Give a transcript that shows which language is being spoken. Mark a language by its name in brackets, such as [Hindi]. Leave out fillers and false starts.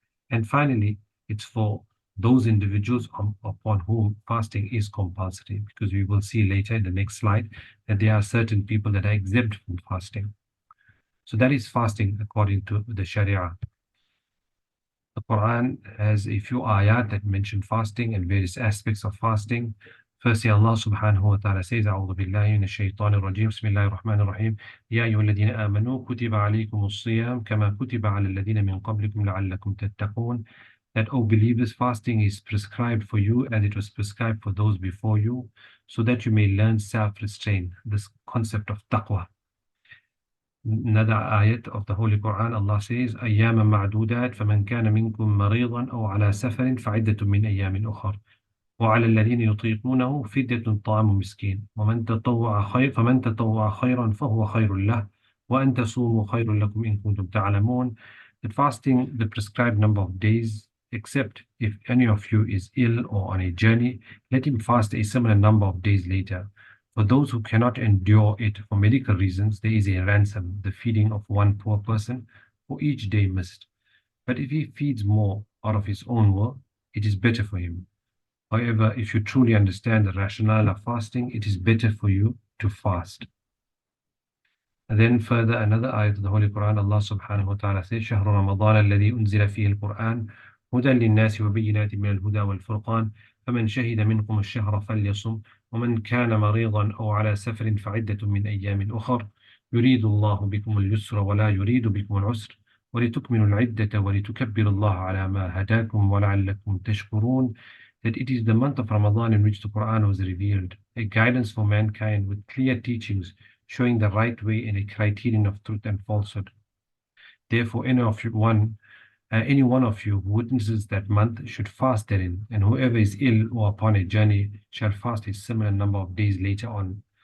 [English] And finally, it's for those individuals upon whom fasting is compulsory, because we will see later in the next slide that there are certain people that are exempt from fasting. So that is fasting according to the Sharia. The Quran has a few ayat that mention fasting and various aspects of fasting. Firstly, Allah subhanahu wa ta'ala says, [Arabic] أعوذ بالله من الشيطان الرجيم بسم الله الرحمن الرحيم يا أيها الذين آمنوا كتب عليكم الصيام كما كتب على الذين من قبلكم لعلكم تتقون. [English] That, O believers, fasting is prescribed for you and it was prescribed for those before you, so that you may learn self-restraint, this concept of taqwa. Another ayat of the Holy Quran, Allah says, [Arabic] أياما معدودات فمن كان منكم مريضا أو على سفر فعدة من أيام أخر وعلى الذين يطيقونه فدية طعام مسكين فمن تطوع خيرا فهو خير له وأن تصوموا خير لكم إن كنتم تعلمون. [English] That fasting the prescribed number of days, except if any of you is ill or on a journey, let him fast a similar number of days later. For those who cannot endure it for medical reasons, there is a ransom, the feeding of one poor person for each day missed. But if he feeds more out of his own will, it is better for him. However, if you truly understand the rationale of fasting, it is better for you to fast. And then further, another ayat of the Holy Quran, Allah subhanahu wa ta'ala says, [Arabic] شهر رمضان الذي أنزل فيه القرآن هدى للناس وبينات من الهدى والفرقان فمن شهد منكم الشهر فليصم ومن كان مريضا أو على سفر فعدة من أيام أخر يريد الله بكم اليسر ولا يريد بكم العسر ولتكملوا العدة ولتكبروا الله على ما هداكم ولعلكم تشكرون. [English] That it is the month of Ramadan in which the Quran was revealed, a guidance for mankind with clear teachings showing the right way and a criterion of truth and falsehood. Therefore, any one of you who witnesses that month should fast therein, and whoever is ill or upon a journey shall fast a similar number of days later on.